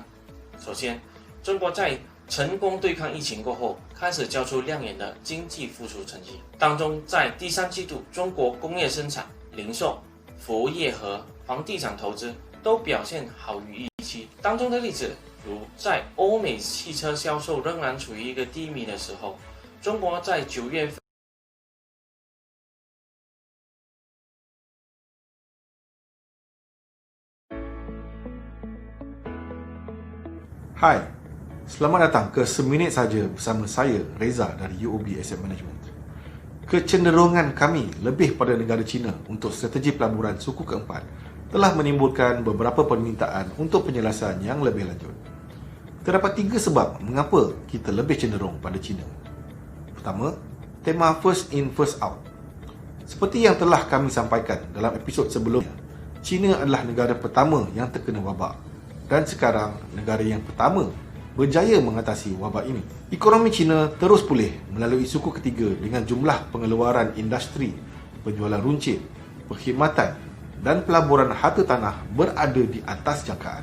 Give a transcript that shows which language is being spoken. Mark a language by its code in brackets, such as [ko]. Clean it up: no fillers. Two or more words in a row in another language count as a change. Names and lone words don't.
[zh] 首先，中国在成功对抗疫情过后，开始交出亮眼的经济复苏成绩。当中，在第3季度，中国工业生产、零售、服务业和房地产投资都表现好于预期。当中的例子，如在欧美汽车销售仍然处于一个低迷的时候，中国在9月份。 [ms] Hai, selamat datang ke Seminit Saja bersama saya, Reza dari UOB Asset Management. Kecenderungan kami lebih pada negara China untuk strategi pelaburan suku keempat telah menimbulkan beberapa permintaan untuk penjelasan yang lebih lanjut. Terdapat 3 sebab mengapa kita lebih cenderung pada China. Pertama, tema [en] first in first out. [ms] Seperti yang telah kami sampaikan dalam episod sebelumnya, China adalah negara pertama yang terkena wabak dan sekarang negara yang pertama berjaya mengatasi wabak ini. Ekonomi China terus pulih melalui suku ketiga dengan jumlah pengeluaran industri penjualan runcit, perkhidmatan dan pelaburan harta tanah berada di atas jangkaan.